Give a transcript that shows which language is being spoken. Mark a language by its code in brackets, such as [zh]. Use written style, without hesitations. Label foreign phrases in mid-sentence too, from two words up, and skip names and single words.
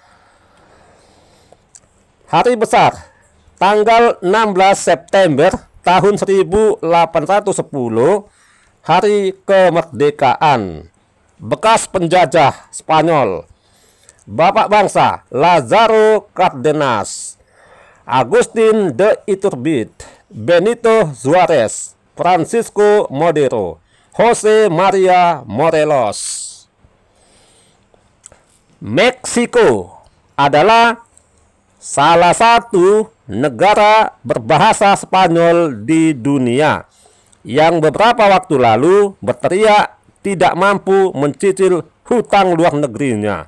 [id] Hari besar tanggal 16 September tahun 1810 Hari Kemerdekaan. Bekas penjajah Spanyol. Bapak bangsa Lázaro Cárdenas, Agustín de Iturbide, Benito Juárez, Francisco Madero, José María Morelos. Meksiko adalah salah satu negara berbahasa Spanyol di dunia yang beberapa waktu lalu berteriak tidak mampu mencicil hutang luar negerinya.